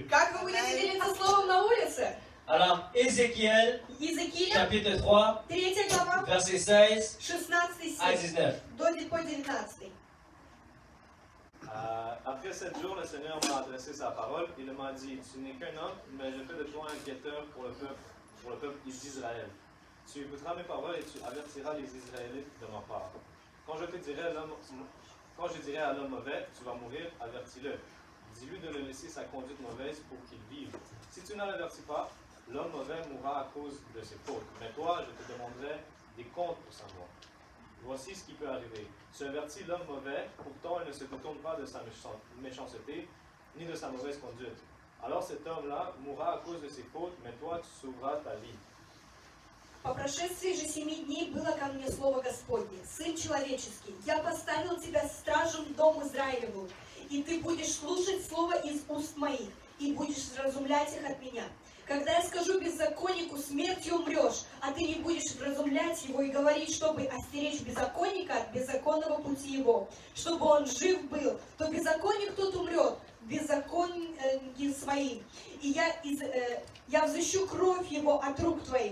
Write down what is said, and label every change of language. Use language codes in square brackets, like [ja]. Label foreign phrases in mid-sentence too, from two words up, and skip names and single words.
[ru] как вы будете делиться Словом на улице? [fr] Alors Ézéchiel [ru] Езекииля, [fr] chapitre 3, [ru] 3 глава, [fr] versets 16 16 à [ru] стих, 19. по 19. [fr] Après 7 jours, le Seigneur m'a adressé sa parole. Il m'a dit, tu n'es qu'un homme, mais je fais de toi un guetteur pour le peuple d'Israël. Tu écouteras mes paroles et tu avertiras les Israélites de ma part. Quand je dirai à l'homme mauvais, tu vas mourir, avertis-le. Dis-lui de le laisser sa conduite mauvaise pour qu'il vive. Si tu ne l'avertis pas, l'homme mauvais mourra à cause de ses fautes. Mais toi, je te demanderai des comptes pour savoir. Voici ce qui peut arriver. Tu avertis l'homme mauvais, pourtant il ne se détourne pas de sa méchanceté, ni de sa mauvaise conduite. Alors cet homme-là mourra à cause de ses fautes, mais toi tu sauveras ta vie. [ru] По прошествии же 7 дней было ко мне слово Господне: Сын человеческий, я поставил тебя стражем дом Израилеву, и ты будешь слушать слово из уст моих, и будешь вразумлять их от меня. Когда я скажу беззаконнику, смертью умрешь, а ты не будешь вразумлять его и говорить, чтобы остеречь беззаконника от беззаконного пути его, чтобы он жив был, то беззаконник тот умрет, беззаконие своим, и я взыщу кровь его от рук твоих.